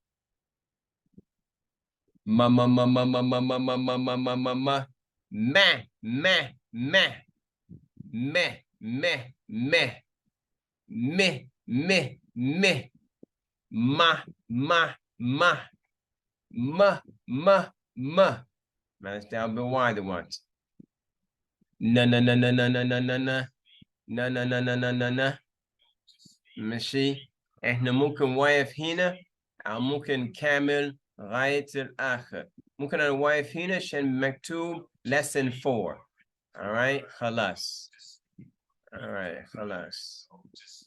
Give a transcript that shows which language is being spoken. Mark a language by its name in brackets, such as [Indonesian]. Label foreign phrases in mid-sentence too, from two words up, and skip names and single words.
[Arabic] Ma ma ma ma ma ma ma ma ma ma ma ma ma. Ma ma ma. Me me me. Me me me. Ma ma ma. Ma ma ma. Managed down to Y the ones. Na na na na na na na na na. Na na na na na na na. ماشي. احنا ممكن واقف هنا او ممكن نكمل لغاية الآخر. ممكن انا واقف هنا عشان مكتوب lesson 4. alright خلاص. alright خلاص.